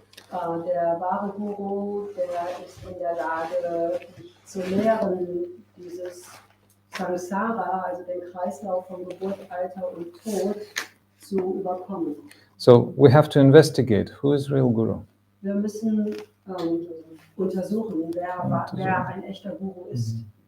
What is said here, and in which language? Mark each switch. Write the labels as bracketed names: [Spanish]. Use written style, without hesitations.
[German] Der wahre Guru, der ist in der Lage, zu lehren, dieses Samsara, also den Kreislauf von Geburt, Alter und Tod, zu überkommen. [English] So we have to investigate who is real guru. [German] Wir müssen untersuchen, wer ein echter Guru ist.